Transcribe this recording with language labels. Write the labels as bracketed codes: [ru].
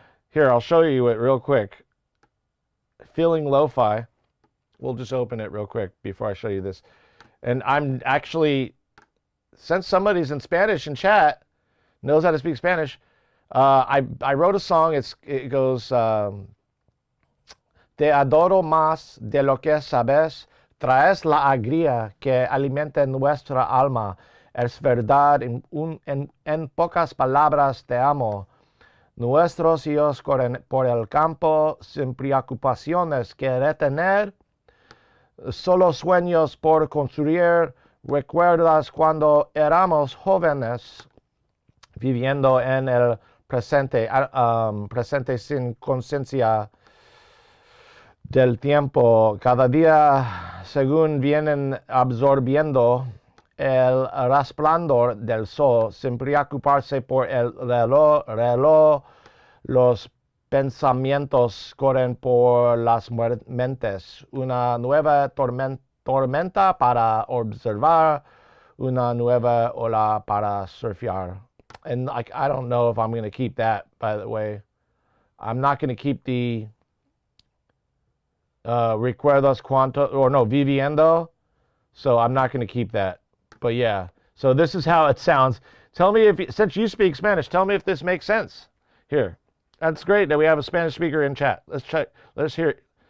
[en] Here, I'll show you it real quick. Feeling Lo-Fi. We'll just open it real quick before I show you this. And I'm actually, since somebody's in Spanish in chat, knows how to speak Spanish, I wrote a song. It goes, [es] Te adoro más de lo que sabes, traes la alegría que alimenta nuestra alma. Es verdad, en pocas palabras te amo. Nuestros hijos corren por el campo sin preocupaciones que retener, solo sueños por construir. ¿Recuerdas cuando éramos jóvenes, viviendo en el presente, presente sin conciencia del tiempo? Cada día, según vienen absorbiendo el resplandor del sol, sin preocuparse por el reloj, los pensamientos corren por las mentes. Una nueva tormenta para observar, una nueva ola para surfear. [en] And I don't know if I'm going to keep that, by the way. I'm not going to keep the [es] recuerdos cuanto, [en] or no, [es] viviendo. [en] So I'm not going to keep that. But yeah, so this is how it sounds. Tell me if, since you speak Spanish, tell me if this makes sense. Here, that's great that we have a Spanish speaker in chat. Let's check. Let's hear it.